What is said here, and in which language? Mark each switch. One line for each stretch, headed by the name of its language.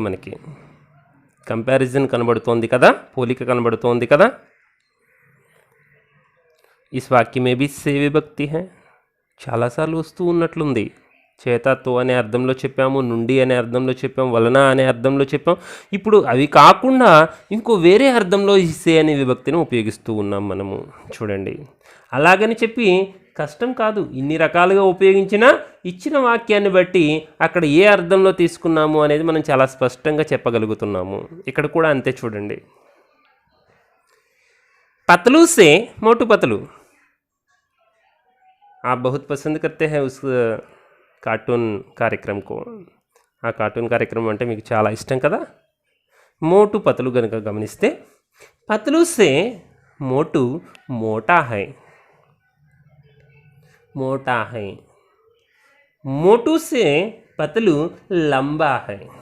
Telugu: మనకి కంపారిజన్ కనబడుతోంది కదా, పోలిక కనబడుతోంది కదా.
Hindi: इस वाक्य में भी से विभक्ति है.
Telugu: చాలాసార్లు వస్తూ ఉన్నట్లుంది. చేతతో అనే అర్థంలో చెప్పాము, నుండి అనే అర్థంలో చెప్పాము, వలన అనే అర్థంలో చెప్పాం. ఇప్పుడు అవి కాకుండా ఇంకో వేరే అర్థంలో ఈ సే అనే విభక్తిని ఉపయోగిస్తూ ఉన్నాం మనము. చూడండి, అలాగని చెప్పి కష్టం కాదు. ఇన్ని రకాలుగా ఉపయోగించిన ఇచ్చిన వాక్యాన్ని బట్టి అక్కడ ఏ అర్థంలో తీసుకున్నాము అనేది మనం చాలా స్పష్టంగా చెప్పగలుగుతున్నాము. ఇక్కడ కూడా అంతే. చూడండి,
Hindi: पतलू से मोटू पतलू. आप बहुत पसंद करते हैं उस
Telugu: కార్టూన్ కార్యక్రమంకు. ఆ కార్టూన్ కార్యక్రమం అంటే మీకు చాలా ఇష్టం కదా. మోటు పతలు కనుక గమనిస్తే,
Hindi: పతలు సే మోటు మోటా హై. మోటా హై. మోటు సే పతలు లంబా హై.